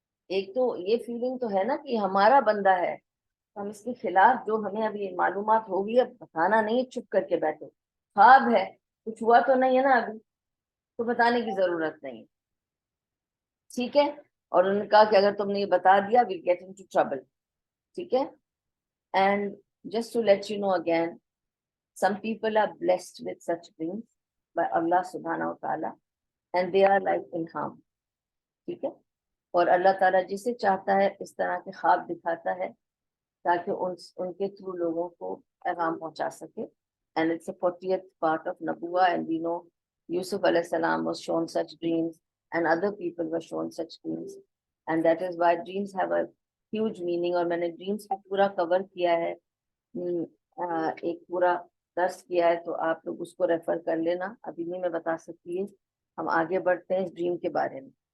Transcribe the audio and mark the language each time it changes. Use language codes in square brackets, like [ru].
[ur] ایک تو یہ فیلنگ تو ہے نا کہ ہمارا بندہ ہے, ہم اس کے خلاف جو ہمیں ابھی معلومات ہوگی اب بتانا نہیں, چپ کر کے بیٹھو, خواب ہے کچھ ہوا تو نہیں ہے نا ابھی, تو بتانے کی ضرورت نہیں. ٹھیک ہے, اور انہوں نے کہا کہ اگر تم نے یہ بتا دیا [en] we'll get into trouble. [ur] ٹھیک ہے, [en] and just to let you know again, some people are blessed with such dreams by Allah subhanahu wa ta'ala and they are like ilham. [ur] ٹھیک ہے, اور اللہ تعالیٰ جسے چاہتا ہے اس طرح کے خواب دکھاتا ہے تاکہ ان کے تھرو لوگوں کو پیغام پہنچا سکے. [en] And it's a 40th part of Nabuwa, and we know Yusuf alayhi salam was shown such dreams and other people were shown such dreams, and that is why dreams have a huge meaning. [ur] اور میں نے dreams کو پورا کور کیا ہے, ایک پورا درس کیا ہے, تو آپ لوگ اس کو ریفر کر لینا, ابھی نہیں میں بتا سکتی ہے. ہم آگے بڑھتے ہیں اس ڈریم کے بارے میں.